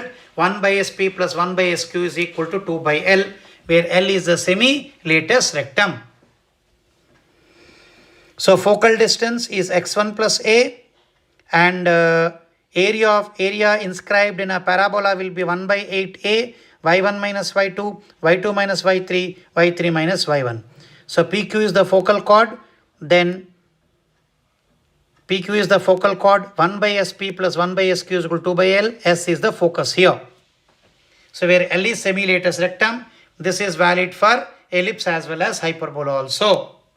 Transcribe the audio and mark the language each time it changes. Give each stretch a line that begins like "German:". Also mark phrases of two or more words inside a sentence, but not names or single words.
English: 1 by sp plus 1 by sq is equal to 2 by L, where L is the semi-latus rectum. So focal distance is x1 plus a, and area inscribed in a parabola will be 1 by 8a, y1 minus y2, y2 minus y3, y3 minus y1. So PQ is the focal chord, then PQ is the focal chord, 1 by sp plus 1 by sq is equal to 2 by L, S is the focus here. So where L is semi-latus rectum, this is valid for ellipse as well as hyperbola also.